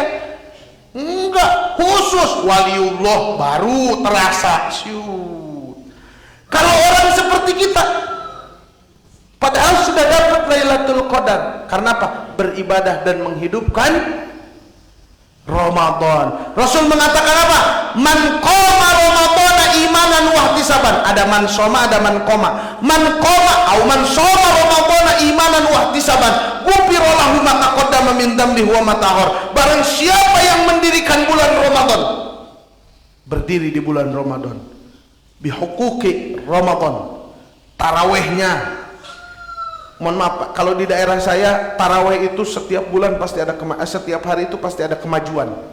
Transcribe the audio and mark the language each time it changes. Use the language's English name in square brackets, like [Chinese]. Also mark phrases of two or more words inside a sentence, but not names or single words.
[Indonesian] Enggak, khusus waliullah baru terasa. Kalau orang seperti kita padahal sudah dapat Lailatul Qadar, Karena apa? Beribadah dan menghidupkan Ramadan. Rasul mengatakan apa? [Arabic] من قام رمضان إيمانا و احتسابا. [Indonesian] Ada [Arabic] من صام, ada من قام من قام أو من صام رمضان إيمانا و احتسابا غفر له ما تقدم من ذنبه و ما تأخر. [Indonesian] Barang siapa yang mendirikan bulan Ramadan, berdiri di bulan Ramadan, [Arabic] بحقوق رمضان, [Indonesian] tarawihnya. Mohon maaf Pak, kalau di daerah saya tarawih itu setiap bulan pasti ada setiap hari itu pasti ada kemajuan.